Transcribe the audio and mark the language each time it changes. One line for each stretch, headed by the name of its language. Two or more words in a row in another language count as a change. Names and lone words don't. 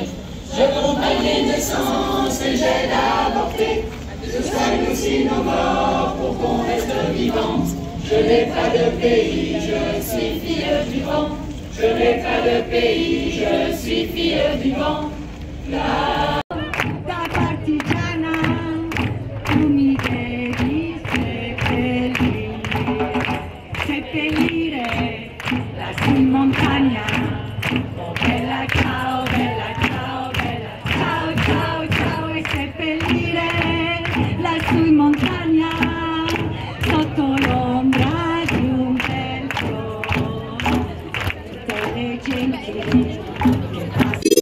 French: Je compagne les naissances et j'aide à avorter. Je soigne aussi nos morts pour qu'on reste vivant. Je n'ai pas de pays, je suis fille du vent. Je n'ai pas de pays, je suis fille du vent.
Italian: La montagna, oh bella ciao, ciao, ciao, ciao, ciao, e seppellire lassù in montagna, sotto l'ombra di un bel sole, tutte le genti che